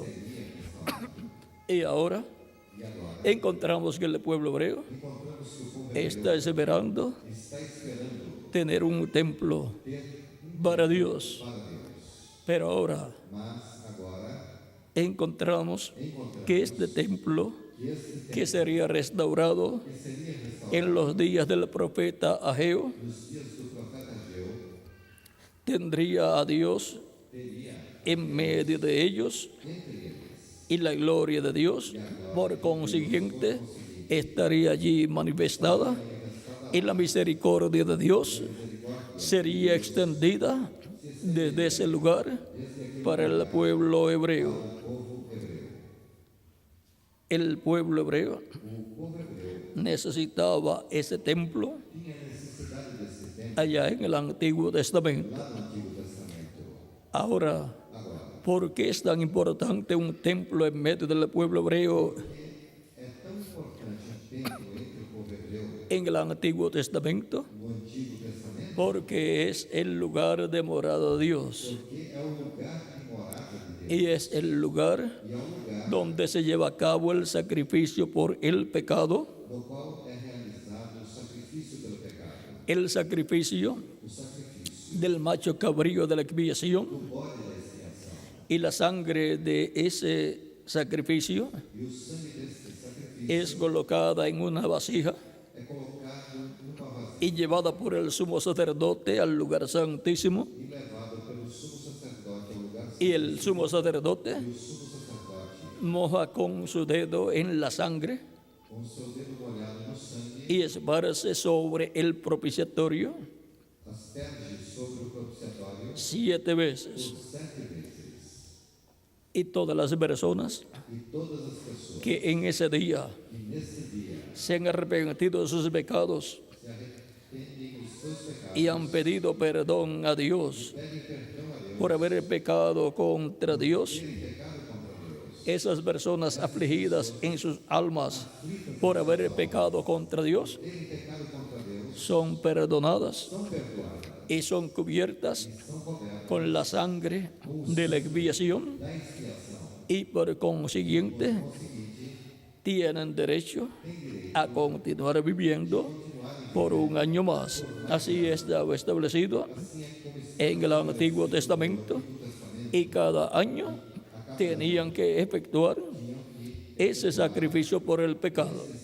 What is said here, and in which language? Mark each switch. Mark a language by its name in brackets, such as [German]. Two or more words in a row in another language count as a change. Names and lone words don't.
[Spanish] Y ahora encontramos que el pueblo hebreo está esperando tener un templo para Dios. Pero ahora encontramos que este templo que sería restaurado en los días del profeta Ageo, [Portuguese] nos dias do profeta Ageu, [Spanish] tendría a Dios en medio de ellos y la gloria de Dios, por consiguiente, estaría allí manifestada y la misericordia de Dios sería extendida desde ese lugar para el pueblo hebreo. El pueblo hebreo necesitaba ese templo allá en el Antiguo Testamento. Ahora, ¿por qué es tan importante un templo en medio del pueblo hebreo [Portuguese] é tão importante um templo entre o povo hebreu [Spanish] en el Antiguo Testamento? [Portuguese] no Antigo Testamento, [Spanish] Porque es el lugar de morada de Dios [Portuguese] porque é o lugar de morada de Deus [Spanish] y es el lugar [Portuguese] e é o lugar [Spanish] donde se lleva a cabo el sacrificio por el pecado, [Portuguese] no qual é realizado o sacrifício pelo pecado, [Spanish] el sacrificio [Portuguese] o sacrifício [Spanish] del macho cabrío de la expiación [Portuguese] do bode da expiação. [Spanish] y la sangre de ese sacrificio [Portuguese] E o sangue deste sacrifício [Spanish] es colocada en una vasija [Portuguese] é colocado numa vasilha [Spanish] y llevada por el sumo sacerdote al lugar santísimo, [Portuguese] e levado pelo sumo sacerdote ao lugar santo. [Spanish] y el sumo sacerdote [Portuguese] E o sumo sacerdote, [Spanish] moja con su dedo en la sangre [Portuguese] com seu dedo molhado no sangue, [Spanish] y esparce sobre el propiciatorio [Portuguese] asperge sobre o propiciatório [Spanish] 7 veces. [Portuguese] 7 vezes. [Spanish] Y todas las personas [Portuguese] E todas as pessoas [Spanish] que en ese día [Portuguese] que nesse dia [Spanish] se han arrepentido de sus pecados [Portuguese] se arrependem dos seus pecados, [Spanish] y han pedido perdón a Dios [Portuguese] pedem perdão a Deus, [Spanish] por haber pecado contra Dios, [Portuguese] terem pecado contra Deus, [Spanish] esas personas afligidas en sus almas por haber pecado contra Dios [Portuguese] terem pecado contra Deus, [Spanish] son perdonadas [Portuguese] são perdoadas, [Spanish] y son cubiertas [Portuguese] são cobertas [Spanish] con la sangre de la expiación [Portuguese] da expiação. [Spanish] y por consiguiente tienen derecho a continuar viviendo por un año más. Así estaba establecido en el Antiguo Testamento y cada año tenían que efectuar ese sacrificio por el pecado.